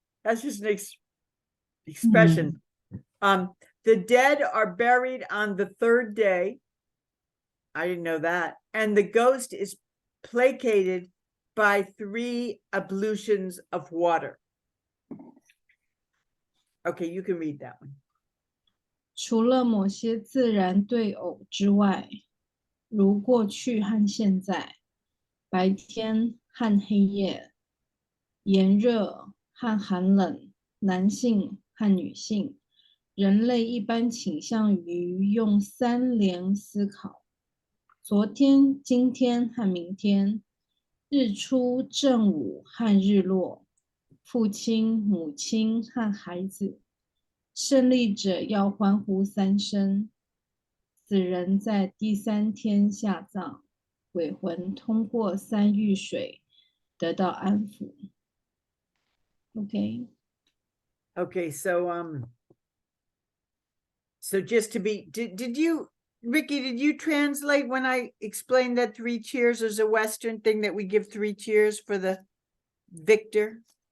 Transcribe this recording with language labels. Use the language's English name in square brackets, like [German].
[English] That's just an expression. The dead are buried on the 3rd day. I didn't know that. And the ghost is placated by 3 ablutions of water. Okay, you can read that one. [Chinese] 除了某些自然对偶之外，如过去和现在，白天和黑夜，炎热和寒冷，男性和女性，人类一般倾向于用3联思考：昨天、今天和明天，日出、正午和日落，父亲、母亲和孩子。胜利者要欢呼3声，死人在第3天下葬，鬼魂通过3浴水得到安抚。 [English] Okay. Okay, so just to be, did you, Ricky, did you translate when I explained that 3 cheers is a Western thing, that we give 3 cheers for the victor?